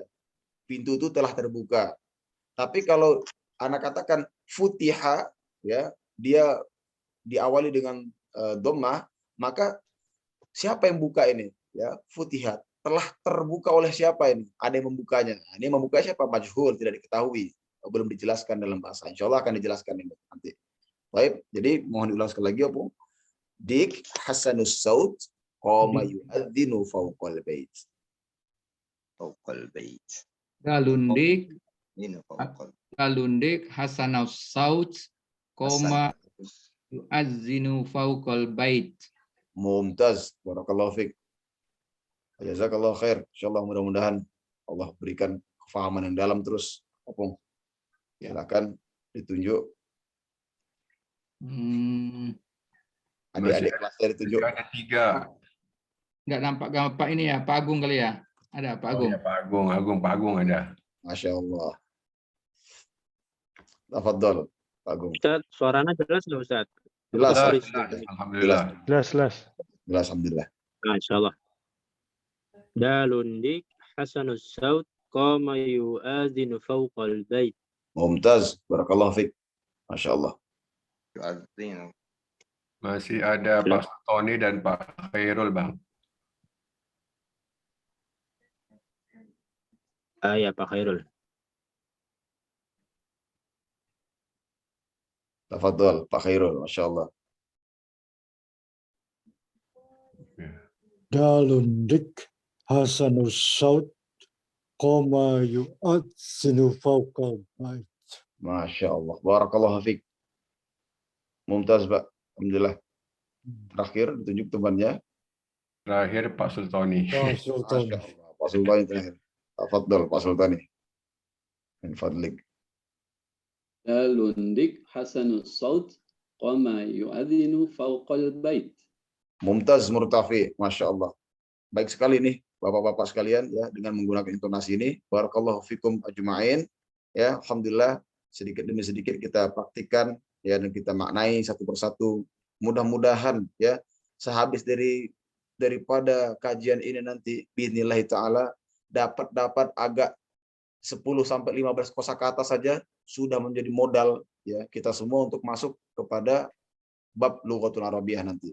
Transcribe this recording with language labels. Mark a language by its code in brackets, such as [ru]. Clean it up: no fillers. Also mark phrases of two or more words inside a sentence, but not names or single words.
[id] Pintu itu telah terbuka. Tapi kalau anak katakan futiha ya, dia diawali dengan dhammah, maka siapa yang buka ini? Ya, futihat. Telah terbuka oleh siapa ini? Ada yang membukanya. Ini membuka siapa? Majhul, tidak diketahui. Belum dijelaskan dalam bahasa. [ar] إن شاء الله [id] akan dijelaskan ini nanti. Baik, jadi mohon diulang sekali lagi, Abu. [ar] الديك حسن الصوت قام يؤذن فوق البيت. فوق البيت. Dalundik [id] Ini fawqal. [ar] حسن الصوت قام يؤذن فوق البيت. ممتاز، بارك الله فيك. جزاك الله خير. [id] Insyaallah mudah-mudahan Allah berikan kefahaman yang dalam terus. Opung. Silakan ditunjuk. Adik-adik kelasnya ditunjuk. Ada 3. Enggak nampak Pak ini ya, Pak Agung kali ya? Ada Pak Agung. Ya, Pak Agung ada. [ar] ما شاء الله. تفضل، Pak Agung. [id] Ustaz, suaranya jelas nggak Ustaz? Jelas. Alhamdulillah. Jelas. Alhamdulillah. Nah, [ar] إن شاء الله. الديك حسن الصوت قام يؤذن فوق البيت. ممتاز، بارك الله فيك. ما شاء الله. يؤذن. [id] Masih ada Pak Sultoni dan Pak Khairul, Bang. Ya Pak Khairul. [ar] تفضل، Pak Khairul، ما شاء الله. الديك حسن الصوت قام يؤذن فوق البيت. ما شاء الله. بارك الله فيك. ممتاز، Pak. الحمد لله. [id] Terakhir ditunjuk temannya. Terakhir Pak Sultoni. Pak Sultan. [ar] ما شاء الله. [id] Pak Sultani terakhir. [ar] تفضل، Pak Sultani. من فضلك. الديك حسن الصوت قام يؤذن فوق البيت. ممتاز مرتفع, ما شاء الله. [id] Baik sekali nih, Bapak-Bapak sekalian, ya, dengan menggunakan intonasi ini. [ar] بارك الله فيكم أجمعين. [id] Ya, alhamdulillah, sedikit demi sedikit kita praktikkan, ya, dan kita maknai satu persatu. Mudah-mudahan, ya, sehabis daripada kajian ini nanti, [ar] بإذن الله تعالى, [id] dapat agak 10-15 kosakata saja sudah menjadi modal, ya, kita semua untuk masuk kepada bab [ar] اللغة العربية [id] nanti.